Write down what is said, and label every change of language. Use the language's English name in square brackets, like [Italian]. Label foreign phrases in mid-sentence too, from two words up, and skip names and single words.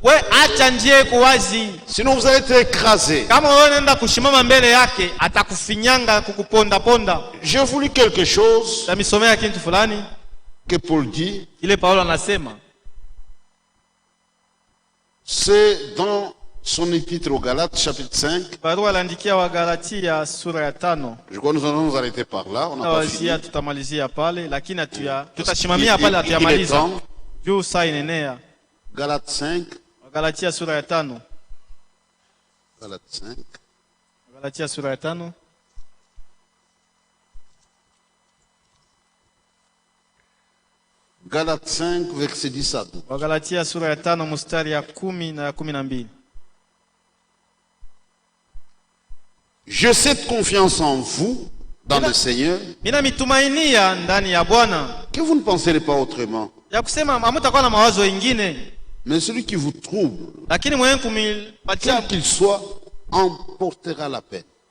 [French] Sinon vous allez être écrasé. Je vous lis quelque chose que Paul dit. C'est dans son épître aux Galates, chapitre 5. [Swahili] Barua l'andikia wa Galatia sura ya 5. [French] Je crois que nous allons nous arrêter par là. On n'a pas fini. [Swahili] Tutamalizia pale lakini tutashimamia pale atuyamaliza. Juu saa inenea. [French] Galates 5. [Swahili] Galatia sura ya 5. [French] Galates 5. [Swahili] Galatia sura ya 5. [French] Galates 5 verset 10 à 12. [Swahili] Galatia sura ya 5 mstari ya 10 na 12. [French] J'ai cette confiance en vous, dans le Seigneur, que vous ne penserez pas autrement. Mais celui qui vous trouble, quel qu'il soit, emportera la peine.